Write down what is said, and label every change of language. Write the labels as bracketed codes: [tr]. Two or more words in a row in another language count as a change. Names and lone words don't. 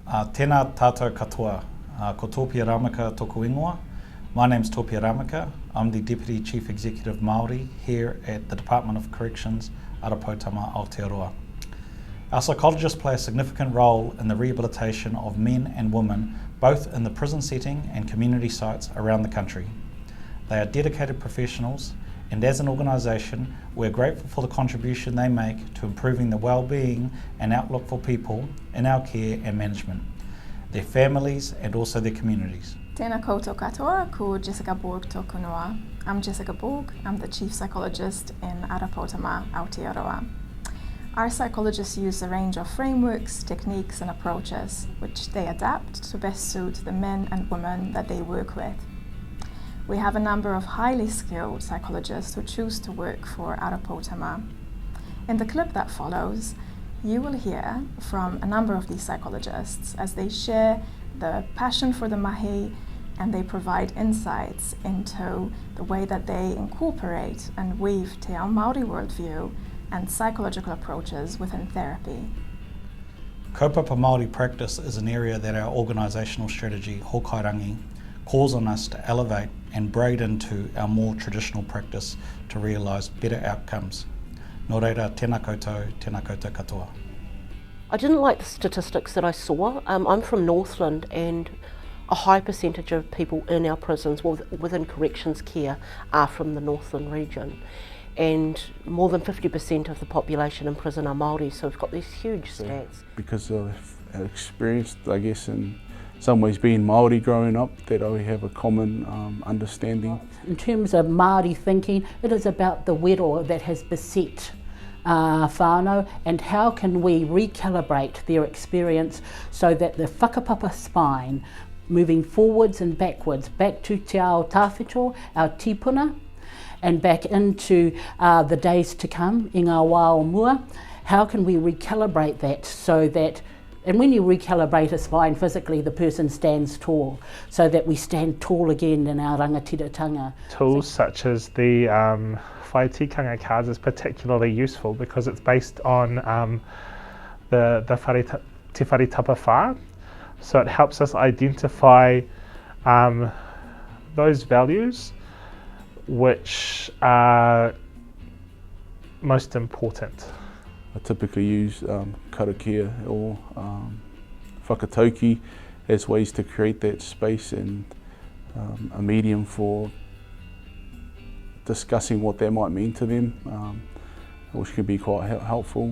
[mi] Tēnā tātou katoa, ko Topia Rameka tōku ingoa. [en] My name's Topia Rameka. I'm the Deputy Chief Executive Māori here at the Department of Corrections, Ara Poutama Aotearoa. Our psychologists play a significant role in the rehabilitation of men and women, both in the prison setting and community sites around the country. They are dedicated professionals, and as an organisation, we're grateful for the contribution they make to improving the well-being and outlook for people in our care and management, their families and also their communities. [mi] Tēnā koutou katoa, ko Jessica Borg tōku noa. [en] I'm Jessica Borg. I'm the Chief Psychologist in Ara Poutama Aotearoa. Our psychologists use a range of frameworks, techniques and approaches which they adapt to best suit the men and women that they work with. We have a number of highly skilled psychologists who choose to work for Ara Poutama. In the clip that follows, you will hear from a number of these psychologists as they share the passion for the mahi and they provide insights into the way that they incorporate and weave [mi] te ao Māori [en] worldview and psychological approaches within therapy. [mi] Kaupapa Māori [en] practice is an area that our organisational strategy, Hokairangi, calls on us to elevate and braid into our more traditional practice to realise better outcomes. [mi] Nō reira, tēnā koutou katoa. [en] I didn't like the statistics that I saw. I'm from Northland, and a high percentage of people in our prisons within corrections care are from the Northland region. And more than 50% of the population in prison are Māori, so we've got these huge stats. Because I've experienced, I guess, in some ways being Māori growing up, that we have a common understanding. In terms of Māori thinking, it is about the wero that has beset whānau, and how can we recalibrate their experience so that the whakapapa spine, moving forwards and backwards, back to [mi] te ao tāwhito, [en] our tipuna, and back into the days to come, [mi] i ngā wā o mua, [en] how can we recalibrate that so that, and when you recalibrate a spine physically, the person stands tall, so that we stand tall again in our rangatiratanga. Tools such as the whai tikanga cards is particularly useful because it's based on te whare tapa whā. So it helps us identify those values which are most important. I typically use karakia or whakatauki as ways to create that space and a medium for discussing what that might mean to them, which can be quite helpful.